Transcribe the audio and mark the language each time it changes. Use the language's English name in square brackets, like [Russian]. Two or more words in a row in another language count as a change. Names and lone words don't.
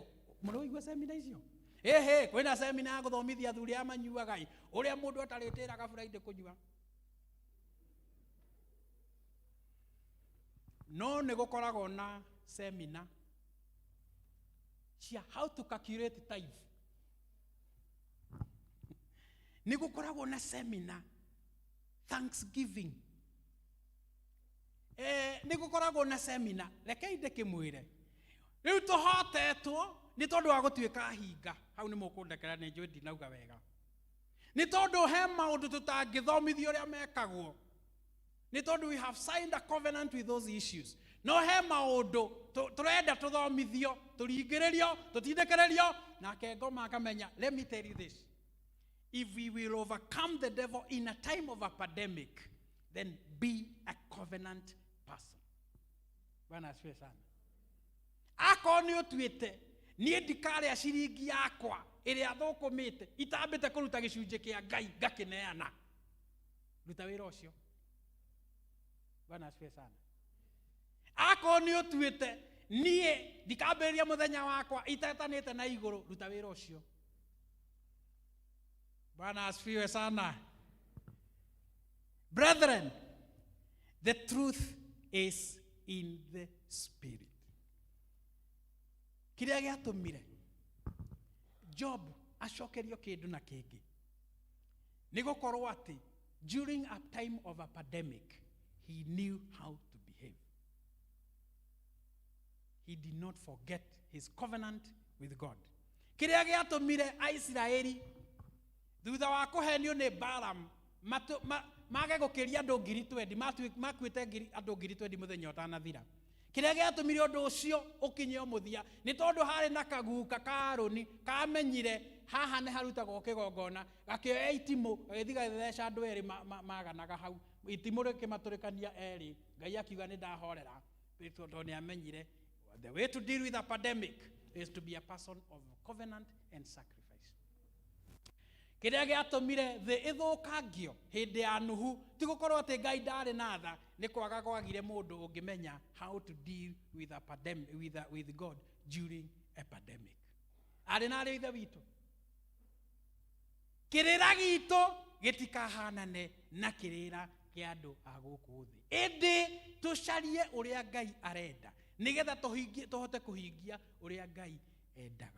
[Kikuyu] Mũrĩ waigua seminar icio? Ĩhĩ kwĩna seminar ya gũthomithia athuri arĩa manyuaga ũrĩa mũndũ atarĩtĩraga Friday kũnyua. No nĩ gũkoragwo na seminar cia [English] how to calculate tithe. [Kikuyu] Nĩ gũkoragwo na seminar Thanksgiving. Nĩ gũkoragwo na seminar, rekei ndĩkĩmwĩre, rĩu tũhotetwo nĩ tondũ wa gũtuĩka hinga. Hau nĩ mũkũndekera nĩ njũĩ ndinauga wega. Nĩ tondũ he maũndũ tũtangĩthomithio ũrĩa mekagwo. Nĩ tondũ [English] we have signed a covenant with those issues. [Kikuyu] No he maũndũ tũrenda tũthomithio, tũringĩrĩrio, tũtindĩkĩrĩrio, nake ngoma akamenya. [English] Let me tell you this. If we will overcome the devil in a time of a pandemic, then be a covenant person. [Swahili] Bwana asifiwe sana. [Kikuyu] Ako nĩ ũtuĩte niĩ ndikarĩa ciringi yakwa ĩrĩa thũkũmĩte itambĩte kũruta gĩcunjĩ kĩa Ngai ngakĩneana. Ruta wĩra ũcio. [Swahili] Bwana asifiwe sana. [Kikuyu] Ako nĩ ũtuĩte niĩ ndikambĩrĩria mũthenya wakwa itetanĩte na igũrũ. Ruta wĩra ũcio. [Swahili] Bwana asifiwe sana. [English] Brethren, the truth is in the spirit. [Kikuyu] Kĩrĩa gĩatũmire Job acokerio kĩndũ na kĩngĩ nĩ gũkorwo atĩ [English] during a time of a pandemic he knew how to behave. He did not forget his covenant with God. [Kikuyu] Kĩrĩa gĩatũmire Aisiraeli thutha wa kũhenio nĩ Balaam mage gũkĩria andũ 20,000, makuĩte andũ 20,000 mũthenya ũtanathira. Kĩrĩa gĩatũmire ũndũ ũcio ũkinye mũthia nĩ tondũ harĩ na kaguka ka Harũni kamenyire haha nĩ harutagwo kĩgongona, gakĩoya itimũ gagĩthiĩ gagĩtheca andũ erĩ maganaga hau. Itimũ rĩkĩmatũrĩkania erĩ. Ngai akiuga nĩ ndahorera tondũ nĩ amenyire [English] the way to deal with a pandemic is to be a person of covenant and sacrifice. Kĩrĩa gĩatũmire thĩ ĩthũkangio hĩndĩ ya Nuhu ti gũkorwo atĩ Ngai ndarĩ na tha, nĩ kwaga kwagire mũndũ ũngĩmenya how to deal with a pandemic with God during a pandemic. [Kikuyu] Arĩ na ithe witũ, kĩrĩra gitũ gĩtikahanane na kĩrĩra kĩa andũ a gũkũ thĩ. Ĩndĩ tũcarie ũrĩa Ngai arenda nĩgetha tũhote kũhingia ũrĩa Ngai endaga.